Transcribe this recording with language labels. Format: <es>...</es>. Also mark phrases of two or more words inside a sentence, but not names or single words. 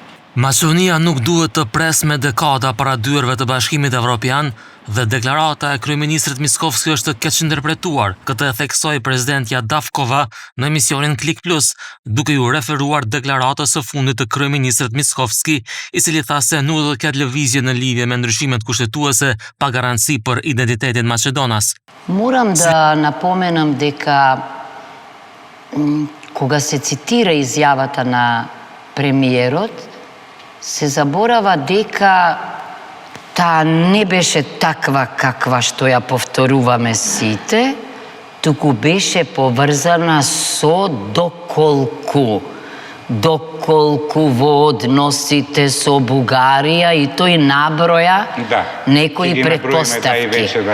<sq>Maqedonia nuk duhet të pres me dekada para dyerve të Bashkimit Evropian dhe deklarata e kryeministrit Miskovski është keq interpretuar. Këtë e theksoi presidentja Davkova në emisionin Klik Plus, duke ju referuar deklaratës së fundit të kryeministrit Miskovski, i cili tha se nuk do të ketë lëvizje në lidhje me ndryshimet kushtetuese pa garanci për identitetin Maqedonas.</sq> <mk>Moram да напоменам дека кога се цитира изјавата на премиерот, се заборава дека таа не беше таква каква што ја повторуваме сите, туку беше поврзана со доколку во односите со Бугарија, и тој наброја некои претпоставки.</mk>